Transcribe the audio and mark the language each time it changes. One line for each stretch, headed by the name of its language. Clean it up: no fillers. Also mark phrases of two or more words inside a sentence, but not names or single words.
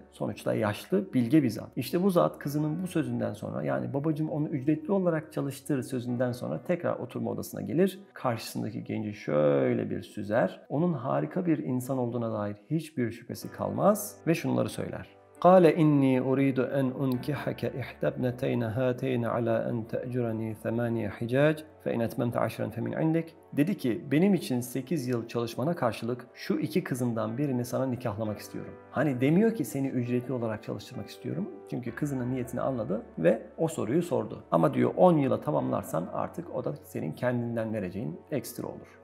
Turkish: Sonuçta yaşlı, bilge bir zat. İşte bu zat kızının bu sözünden sonra, yani babacığım onu ücretli olarak çalıştır sözünden sonra tekrar oturma odasına gelir. Karşısındaki genci şöyle bir süzer. Onun harika bir insan olduğuna dair hiçbir şüphesi kalmaz ve şunları söyler.
Arabic: قال إني أريد أن أنكحك إحدى ابنتين هاتين على أن تأجرني 8 حجاج فإن أتممت 10 فمن عندك.
Turkish: Dedi ki benim için 8 yıl çalışmana karşılık şu 2 kızımdan birini sana nikahlamak istiyorum. Hani demiyor ki seni ücretli olarak çalıştırmak istiyorum. Çünkü kızının niyetini anladı ve o soruyu sordu. Ama diyor 10 yıla tamamlarsan artık o da senin kendinden vereceğin ekstra olur.